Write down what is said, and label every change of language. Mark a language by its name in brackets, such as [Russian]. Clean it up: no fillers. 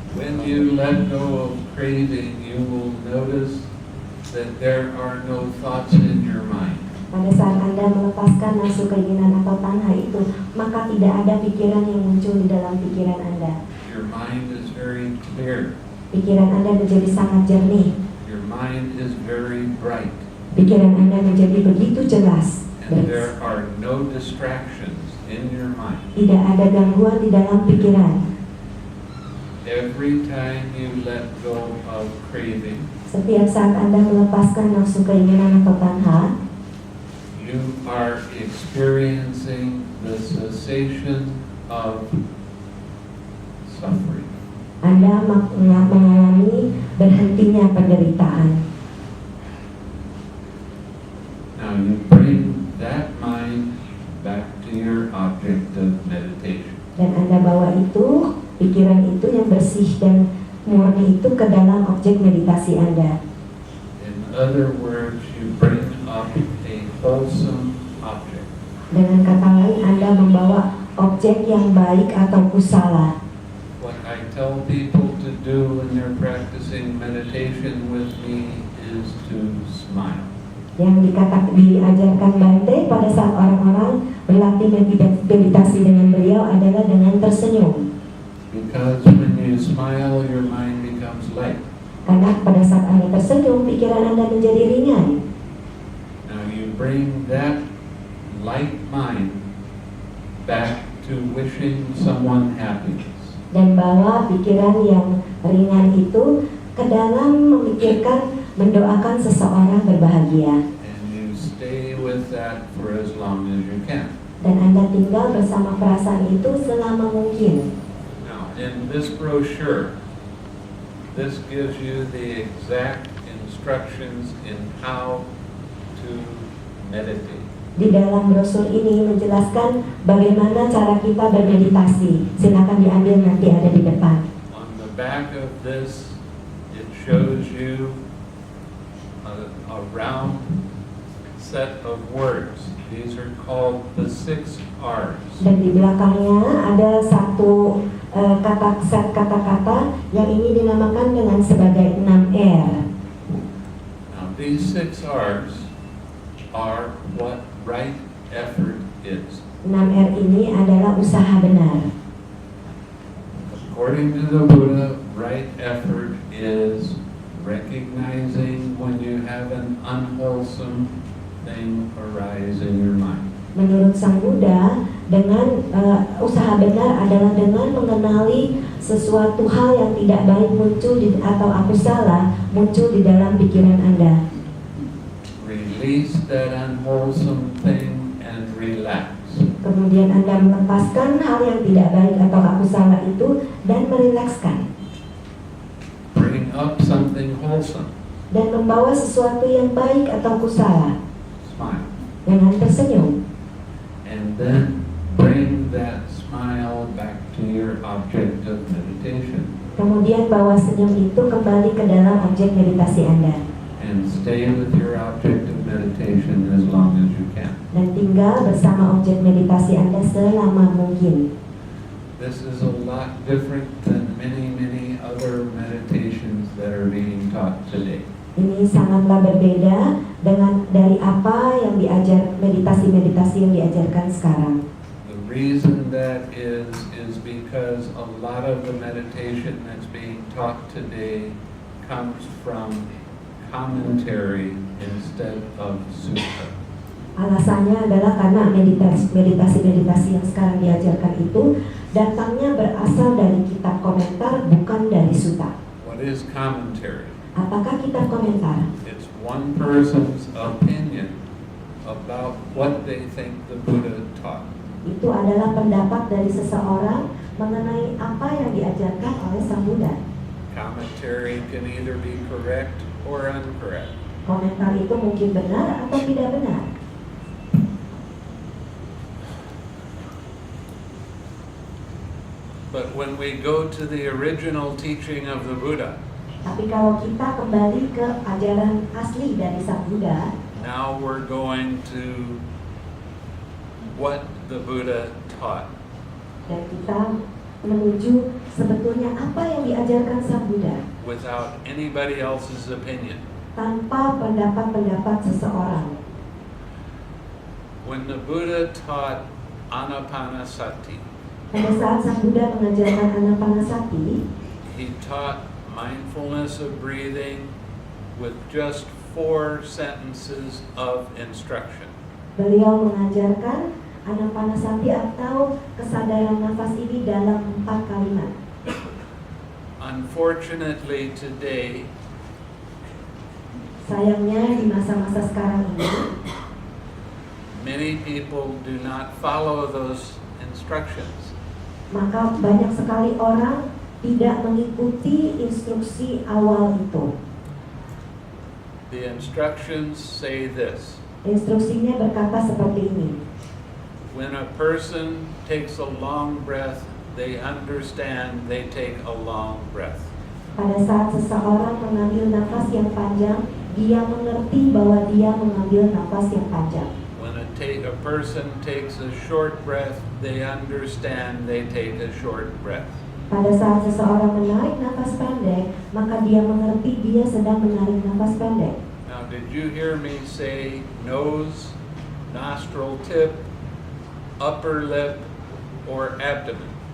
[English] When you let go of craving, you will notice that there are no thoughts in your mind. [Indonesian] Pada saat Anda melepaskan nafsu keinginan atau tanha itu, maka tidak ada pikiran yang muncul di dalam pikiran Anda. [English] Your mind is very clear. [Indonesian] Pikiran Anda menjadi sangat jernih. [English] Your mind is very bright. [Indonesian] Pikiran Anda menjadi begitu jelas. [English] And there are no distractions in your mind. [Indonesian] Tidak ada gangguan di dalam pikiran. [English] Every time you let go of craving, [Indonesian] Setiap saat Anda melepaskan nafsu keinginan atau tanha, [English] you are experiencing the cessation of suffering. [Indonesian] Anda mengalami berhentinya penderitaan. [English] Now you bring that mind back to your object of meditation. [Indonesian] Dan Anda bawa itu, pikiran itu yang bersih dan murni itu ke dalam objek meditasi Anda. [English] In other words, you bring up a wholesome object. [Indonesian] Dengan kata lain, Anda membawa objek yang baik atau kusala. [English] What I tell people to do when they're practicing meditation with me is to smile. [Indonesian] Yang diajarkan Bante pada saat orang-orang berlatih meditasi dengan beliau adalah dengan tersenyum. [English] Because when you smile, your mind becomes light. [Indonesian] Karena pada saat Anda tersenyum, pikiran Anda menjadi ringan. [English] Now you bring that light mind back to wishing someone happiness. [Indonesian] Dan bawa pikiran yang ringan itu ke dalam memikirkan, mendoakan seseorang berbahagia. [English] And you stay with that for as long as you can. [Indonesian] Dan Anda tinggal bersama perasaan itu selama mungkin. [English] Now, in this brochure, this gives you the exact instructions in how to meditate. [Indonesian] Di dalam brosur ini menjelaskan bagaimana cara kita bermeditasi. Silakan diambil, nanti ada di depan. [English] On the back of this, it shows you a round set of words. These are called the 6 R's. [Indonesian] Dan di belakangnya ada satu set kata-kata yang ini dinamakan dengan sebagai 6R. [English] Now, these 6 R's are what right effort is. [Indonesian] 6R ini adalah usaha benar. [English] According to the Buddha, right effort is recognizing when you have an unwholesome thing arise in your mind. [Indonesian] Menurut Sang Buddha, dengan usaha benar adalah dengan mengenali sesuatu hal yang tidak baik muncul atau aku salah muncul di dalam pikiran Anda. [English] Release that unwholesome thing and relax. [Indonesian] Kemudian Anda melepaskan hal yang tidak baik atau aku salah itu dan merilekskan. [English] Bring up something wholesome. [Indonesian] Dan membawa sesuatu yang baik atau aku salah. [English] Smile. [Indonesian] Dengan tersenyum. [English] And then bring that smile back to your object of meditation. [Indonesian] Kemudian bawa senyum itu kembali ke dalam objek meditasi Anda. [English] And stay with your object of meditation as long as you can. [Indonesian] Dan tinggal bersama objek meditasi Anda selama mungkin. [English] This is a lot different than many other meditations that are being taught today. [Indonesian] Ini sangatlah berbeda dari apa yang diajar meditasi-meditasi yang diajarkan sekarang. [English] The reason that is because a lot of the meditation that's being taught today comes from commentary instead of sutta. [Indonesian] Alasannya adalah karena meditasi-meditasi yang sekarang diajarkan itu datangnya berasal dari kitab komentar, bukan dari sutta. [English] What is commentary? [Indonesian] Apakah kitab komentar? [English] It's one person's opinion about what they think the Buddha taught. [Indonesian] Itu adalah pendapat dari seseorang mengenai apa yang diajarkan oleh Sang Buddha. [English] Commentary can either be correct or incorrect. [Indonesian] Komentar itu mungkin benar atau tidak benar. [English] But when we go to the original teaching of the Buddha, [Indonesian] Tapi kalau kita kembali ke ajaran asli dari Sang Buddha, [English] now we're going to what the Buddha taught. [Indonesian] dan kita menuju sebetulnya apa yang diajarkan Sang Buddha [English] Without anybody else's opinion. [Indonesian] tanpa pendapat-pendapat seseorang. [English] When the Buddha taught Anapanasati, [Indonesian] Pada saat Sang Buddha mengajarkan Anapanasati, [English] he taught mindfulness of breathing with just 4 sentences of instruction. [Indonesian] beliau mengajarkan Anapanasati atau kesadaran nafas ini dalam 4 kalimat. [English] Unfortunately today, [Indonesian] Sayangnya di masa-masa sekarang ini, [English] many people do not follow those instructions. [Indonesian] maka banyak sekali orang tidak mengikuti instruksi awal itu. [English] The instructions say this: [Indonesian] Instruksinya berkata seperti ini. [English] when a person takes a long breath, they understand they take a long breath. [Indonesian] Pada saat seseorang mengambil nafas yang panjang, dia mengerti bahwa dia mengambil nafas yang panjang. [English] When a person takes a short breath, they understand they take a short breath. [Indonesian] Pada saat seseorang menarik nafas pendek, maka dia mengerti dia sedang menarik nafas pendek. [English] Now, did you hear me say nose, nostril tip, upper lip, or abdomen?